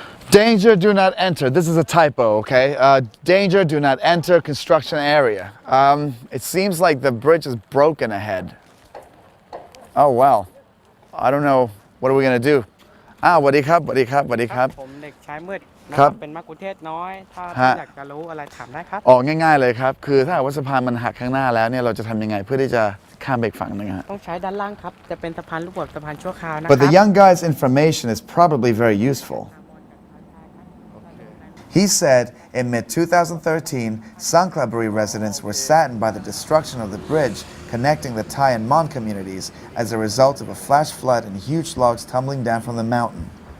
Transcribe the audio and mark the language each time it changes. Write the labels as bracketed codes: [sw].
[en] Danger, do not enter. This is a typo, okay? Danger, do not enter construction area. It seems like the bridge is broken ahead. Oh, well. I don't know. What are we going to do? [th] สวัสดีครับ สวัสดีครับ สวัสดีครับ ผมเด็กชายมืดนะ ค ค รั รับ บเป็นมักคุเทศก์น้อยถ้า ฮะ อยากจะรู้อะไรถามได้ครับ อ๋อง่ายๆเลยครับ คือถ้าหากว่าสะพานมันหักข้างหน้าแล้วเนี่ยเราจะทำยังไงเพื่อที่จะข้ามไปอีกฝั่งหนึงฮะ ต้องใช้ด้านล่างครับจะเป็นสะพานลูกบวชสะพานชั่วคราวนะค [en] But รั the young guy's information is probably very useful. He said in mid 2013, Sangkhlaburi residents were saddened by the destruction of the bridge connecting the Thai and Mon communities as a result of a flash flood and huge logs tumbling down from the mountain.